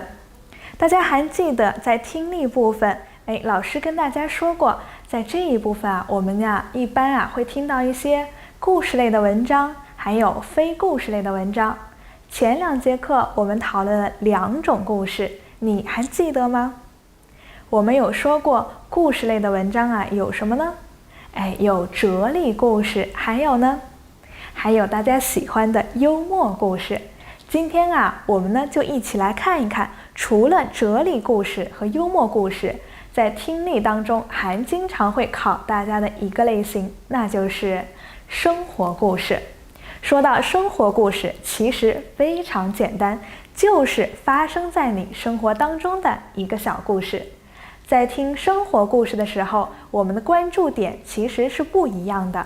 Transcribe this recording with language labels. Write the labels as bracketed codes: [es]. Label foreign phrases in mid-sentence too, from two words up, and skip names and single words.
[zh] 大家還記得在聽力部分，老師跟大家說過，在這一部分我們一般會聽到一些故事類的文章，還有非故事類的文章。前2節課我們討論了2種故事，你還記得嗎？我們有說過故事類的文章有什麼呢？有哲理故事，還有呢？還有大家喜歡的幽默故事。今天我們呢就一起來看一看，除了哲理故事和幽默故事，在听力當中還經常會考大家的一個類型，那就是生活故事。說到生活故事，其實非常簡單，就是發生在你生活當中的一個小故事。在聽生活故事的時候，我們的關注點其實是不一樣的。